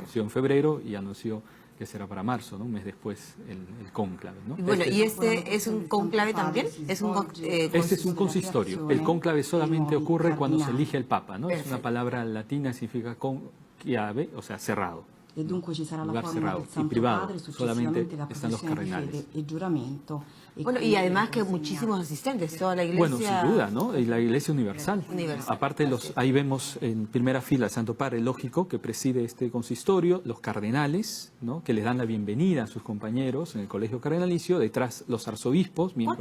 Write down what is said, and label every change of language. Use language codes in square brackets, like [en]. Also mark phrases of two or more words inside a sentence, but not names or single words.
[es] Anunció en febrero y anunció que será para marzo, ¿no? Un mes después el cónclave, ¿no? Y bueno, ¿y este es un cónclave también? ¿Es un Este es un consistorio. El cónclave solamente ocurre cuando se elige el papa, ¿no? Es Perfecto. una palabra latina, significa conclave, o sea, cerrado. [it] E dunque ci sarà la [es] Lugar [it] formula [es] cerrado [it] del [es] y [it] Santo [es] privado, [it] Padre, [es] solamente [it] successivamente la [es] están los [it] professione di [es] cardenales. [it] fede e giuramento. E [es] Bueno, y [it] quindi [es] además que [it] consegna- [es] muchísimos asistentes, toda la iglesia. Bueno, sin duda, ¿no? Y la Iglesia Universal. Universal. Aparte, ahí vemos en primera fila al Santo Padre lógico que preside este consistorio, los cardenales, ¿no? Que les dan la bienvenida a sus compañeros en el colegio cardenalicio, detrás los arzobispos, miembros